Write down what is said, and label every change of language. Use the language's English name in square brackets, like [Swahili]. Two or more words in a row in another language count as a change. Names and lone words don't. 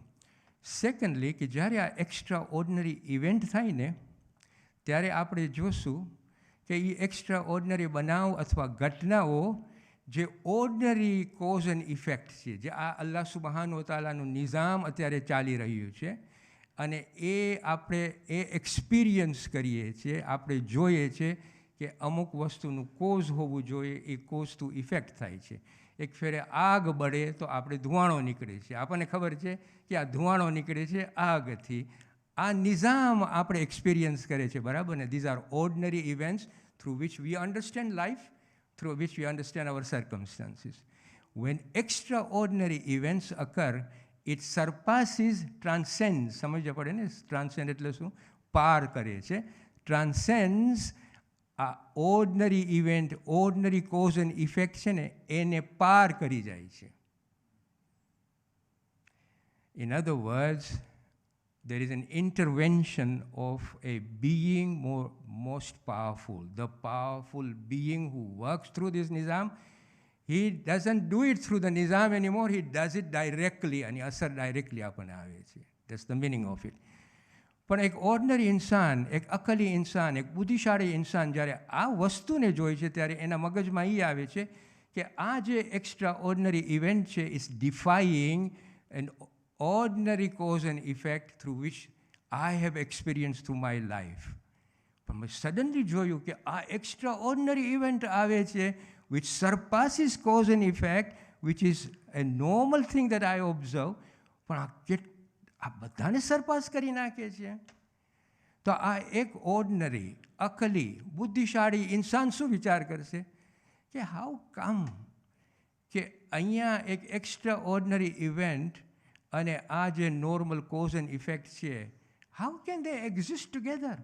[Gujarati] સેકન્ડલી, કે જ્યારે આ [English] extra ordinary event [Gujarati] થાય ને ત્યારે આપણે જોશું કે એ [English] extra ordinary [Gujarati] બનાવ અથવા ઘટનાઓ જે [English] ordinary cause and effect [Gujarati] છે, જે આ અલ્લાહ સુબહાન તાલાનું નિઝામ અત્યારે ચાલી રહ્યું છે, અને એ આપણે એક્સપિરિયન્સ કરીએ છીએ, આપણે જોઈએ છીએ કે અમુક વસ્તુનું કોઝ હોવું જોઈએ, એ [English] cause to effect [Gujarati] થાય છે. એક ફેરે આગ બળે તો આપણે ધુવાણો નીકળે છે, આપણને ખબર છે કે આ ધુવાણો નીકળે છે આગથી. આ નિઝામ આપણે એક્સપિરિયન્સ કરે છે, બરાબર ને? [English] these are ordinary events through which we understand life, through which we understand our circumstances. When extraordinary events occur, it surpasses, transcends, [Gujarati] સમજવા પડે ને? ટ્રાન્સેન્ડ એટલે શું? પાર કરે છે. ટ્રાન્સેન્ડ્સ આ [English] ordinary event, ordinary cause and effect [Gujarati] છે ને, એને પાર કરી જાય છે. [English] In other words, there is an intervention of a being most powerful, the powerful being who works through this nizam. He doesn't do it through the nizam anymore, he does it directly, and asar directly [Gujarati] આપને આવે છે. [English] That's the meaning of it. [Gujarati] પણ એક ઓર્ડિનરી ઇન્સાન, એક અકલી ઇન્સાન, એક બુદ્ધિશાળી ઇન્સાન જ્યારે આ વસ્તુને જોઈ છે ત્યારે એના મગજમાં એ આવે છે કે આ જે [English] extra ordinary event [Gujarati] છે [English] is defying and ordinary cause and effect through which I have experienced through my life. [Gujarati] પણ મેં સડનલી જોયું કે આ [English] extraordinary event [Gujarati] આવે છે [English] which surpasses cause and effect, which is a normal thing that I observe, [Gujarati] પણ આ બધાને સરપાસ કરી નાખે છે. તો આ એક ઓર્ડિનરી, અકલી, બુદ્ધિશાળી ઇન્સાન શું વિચાર કરશે કે [English] how come [Gujarati] કે અહીંયા એક [English] extra ordinary event [Gujarati] અને આ જે [English] normal cause and effect [Gujarati] છે, [English] how can they exist together?